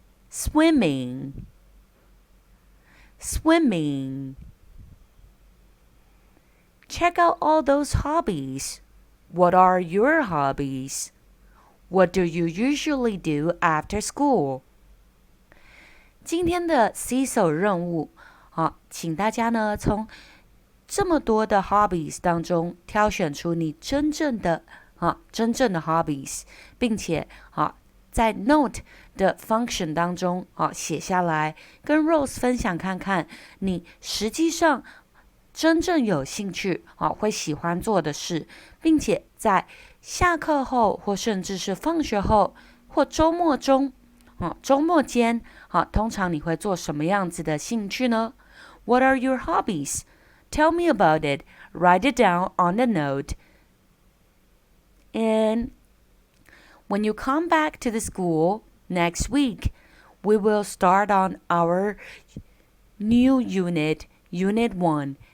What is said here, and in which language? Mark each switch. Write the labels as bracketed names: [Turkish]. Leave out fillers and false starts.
[English] Swimming, swimming. Check out all those hobbies. What are your hobbies? What do you usually do after school? [Chinese] 今天的 CISO 任务，请大家呢从这么多的 hobbies 当中挑选出你真正的 hobbies， 并且在 note 的 function 当中写下来，跟 Rose 分享看看你实际上真正有兴趣会喜欢做的事，并且在下课后或甚至是放学后或周末中周末间通常你会做什么样子的兴趣呢？ [English] What are your hobbies? Tell me about it. Write it down on the note. And when you come back to the school next week, we will start on our new unit, Unit 1.